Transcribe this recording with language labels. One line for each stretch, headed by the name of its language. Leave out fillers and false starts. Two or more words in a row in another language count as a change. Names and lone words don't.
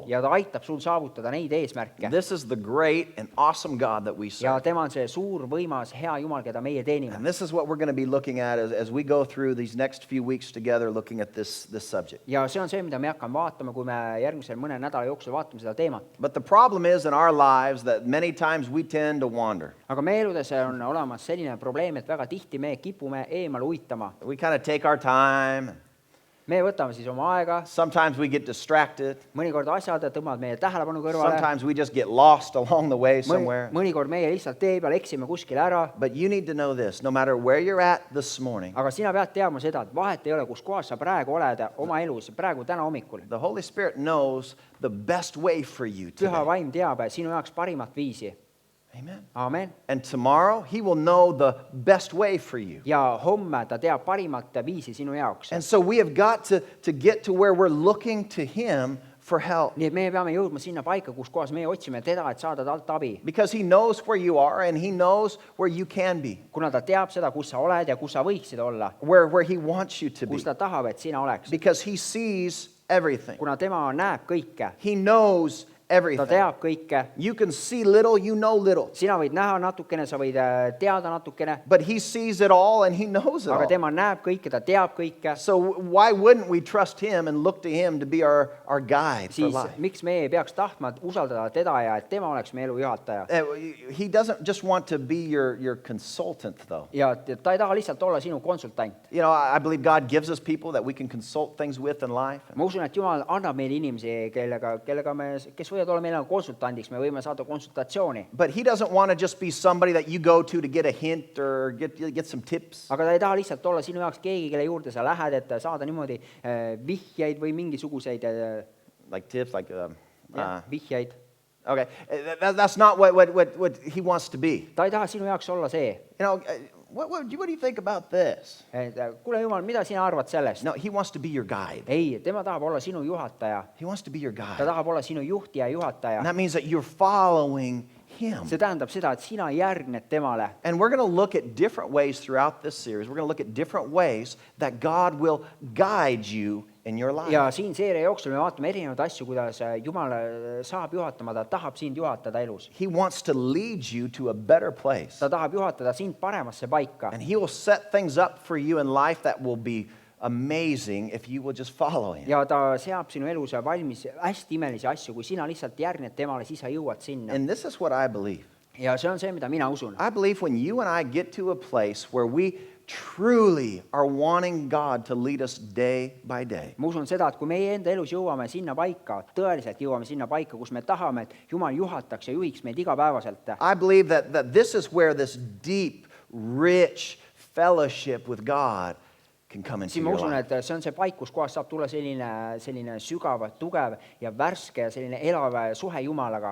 Estonian: ja ta aitab sul saavutada neid eesmärke.
English: This is the great and awesome God that we
Estonian: ja
English: serve.
Estonian: tema on see suur, võimas, hea Jumal, keda meie teenime.
English: And this is what we're going to be looking at as we go through these next few weeks together looking at this subject.
Estonian: ja see on see, mida me hakkame vaatama, kui me järgmisel mõne nädala jooksul vaatame seda teemat.
English: But the problem is in our lives that many times we tend to wander.
Estonian: aga meie eludes on olemas selline probleem, et väga tihti me kipume eemale uitama.
English: We kind of take our time,
Estonian: me võtame siis oma aega,
English: Sometimes we get distracted.
Estonian: mõnikord asjad tõmbavad meie tähelepanu kõrvale,
English: Sometimes we just get lost along the way somewhere.
Estonian: mõnikord meie lihtsalt tee peal eksime kuskile ära,
English: But you need to know this, no matter where you're at this morning,
Estonian: aga sina pead teadma seda, et vahet ei ole, kus kohas sa praegu oled oma elus, praegu täna hommikul.
English: the Holy Spirit knows the best way for you
Estonian: Püha
English: today.
Estonian: vaim teab sinu jaoks parimat viisi.
English: Amen.
Estonian: Aamen.
English: And tomorrow, He will know the best way for you.
Estonian: Ja homme ta teab parimat viisi sinu jaoks.
English: And so we have got to get to where we're looking to Him for help.
Estonian: Nii et meie peame jõudma sinna paika, kus kohas meie otsime teda, et saada talt abi.
English: Because He knows where you are and He knows where you can be,
Estonian: Kuna ta teab seda, kus sa oled ja kus sa võiksid olla,
English: where He wants you to be.
Estonian: kus ta tahab, et sina oleks.
English: Because He sees everything,
Estonian: Kuna tema näeb kõike,
English: He knows
Estonian: ta
English: everything.
Estonian: teab kõike,
English: You can see little, you know little.
Estonian: sina võid näha natukene, sa võid teada natukene,
English: But He sees it all and He knows it
Estonian: aga
English: all.
Estonian: tema näeb kõike, ta teab kõike.
English: So why wouldn't we trust Him and look to Him to be our guide for
Estonian: Siis
English: life?
Estonian: miks me ei peaks tahtma usaldada teda ja et tema oleks meie elu juhataja?
English: He doesn't just want to be your consultant, though.
Estonian: Ja ta ei taha lihtsalt olla sinu konsultant.
English: You know, I believe God gives us people that we can consult things with in life.
Estonian: Ma usun, et Jumal annab meile inimesi, kes võivad olla meile konsultandiks, me võime saada konsultatsiooni.
English: But He doesn't want to just be somebody that you go to get a hint or get some tips.
Estonian: Aga ta ei taha lihtsalt olla sinu jaoks keegi, kelle juurde sa lähed, et saada niimoodi vihjeid või mingisuguseid
English: Like tips, like,
Estonian: vihjeid.
English: okay. That's not what He wants to be.
Estonian: Ta ei taha sinu jaoks olla see.
English: You know, what do you think about this?
Estonian: Kuule Jumal, mida sina arvad sellest?
English: No, He wants to be your guide.
Estonian: Ei, tema tahab olla sinu juhataja.
English: He wants to be your
Estonian: Ta
English: guide.
Estonian: tahab olla sinu juht ja juhataja.
English: And that means that you're following Him.
Estonian: See tähendab seda, et sina järgned temale.
English: And we're going to look at different ways throughout this series. We're going to look at different ways that God will guide you in your life.
Estonian: Ja siin seeria jooksul me vaatame erinevaid asju, kuidas Jumal saab juhatama, ta tahab sind juhatada elus.
English: He wants to lead you to a better place.
Estonian: Ta tahab juhatada sind paremasse paika.
English: And He will set things up for you in life that will be amazing if you will just follow Him.
Estonian: Ja ta seab sinu elus valmis hästi imelisi asju, kui sina lihtsalt järgned temale, siis sa jõuad sinna.
English: And this is what I believe.
Estonian: Ja see on see, mida mina usun.
English: I believe when you and I get to a place where we truly are wanting God to lead us day by day,
Estonian: Ma usun seda, et kui meie enda elus jõuame sinna paika, tõeliselt jõuame sinna paika, kus me tahame, et Jumal juhataks ja juhiks meid igapäevaselt,
English: I believe that this is where this deep, rich fellowship with God can come into
Estonian: siis ma
English: your
Estonian: usun,
English: life.
Estonian: et see on see paik, kus kohas saab tulla selline sügav, tugev ja värske ja selline elav suhe Jumalaga.